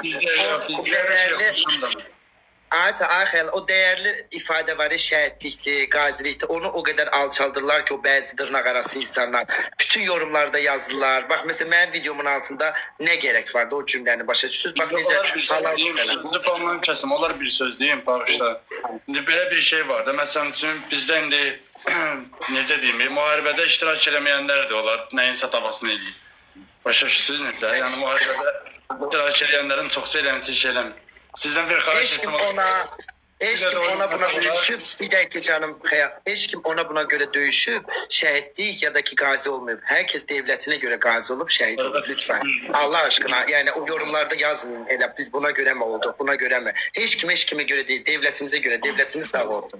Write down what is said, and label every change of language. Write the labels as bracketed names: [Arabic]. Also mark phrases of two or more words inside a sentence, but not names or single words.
[Turkish] O değerli o değerli ifade var ya şehitlikti, gazilikti. Onu o kadar alçaldırlar ki o bazı tırnak arası insanlar. Bütün yorumlarda yazdılar. Bak mesela benim videomun altında ne gerek vardı o cümleni [Azerbaijani] başa düşürsünüz. Bak necə halal falan. Sizi palman kəsim, onlar bir söz deyim, bağışla. İndi belə bir şey var da, məsələn üçün bizdə indi necə deyim, müharibədə iştirak eləməyənlər də olar, nəyinsə davasını eləyir. Başa düşürsünüz necə? Yəni müharibədə iştirak eləyənlərin çoxsu eləyənisi iş eləmir. Sizdən bir xahiş etdim. [Turkish] Hiç kim ona buna döyüşüp bir dakika canım hiç kim ona buna göre dövüşüp şehitlik ya da ki gazi olmuyor. Herkes devletine göre gazi olup şehit olur lütfen. Allah aşkına yani o yorumlarda yazmayın. Hele biz buna göre mi olduk buna göre mi? Hiç kime göre değil devletimize göre devletimiz sağ olsun.